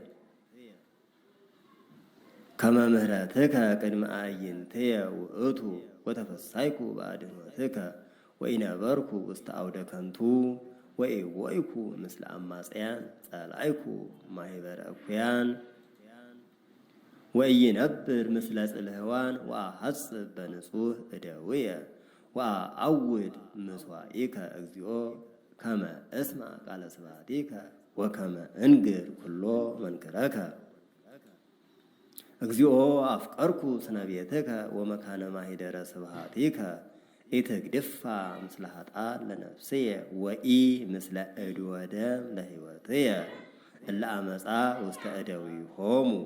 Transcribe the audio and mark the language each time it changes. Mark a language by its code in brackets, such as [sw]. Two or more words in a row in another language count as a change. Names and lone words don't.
[gez] ከመ ምህረትከ ቅድመ አዕይንትየ ውእቱ ወተፈሳይኩ በአድኅኖትከ ወኢነበርኩ ውስተ አውደ ከንቱ ወኢወይኩ ምስለ አማጽያን ጸላይኩ ማኅበረ እኩያን ወኢይነብር ምስለ ጽልህዋን ወአሐጽብ በንጹሕ እደውየ ወአዐውድ ምሥዋኢከ እግዚኦ ከመ እስማ ቃለ ስብሐቲከ ወከመ እንግር ኩሎ መንክረከ እግዚኦ አፍቀርኩ ስነ ቤትከ ወመካነ ማኅደረ ስብሐቲከ ኢትግድፋ ምስለ ኃጥአን ለነፍስየ ወኢ ምስለ እድወ ደም ለሕይወትየ እለ አመፃ ውስተ እደዊሆሙ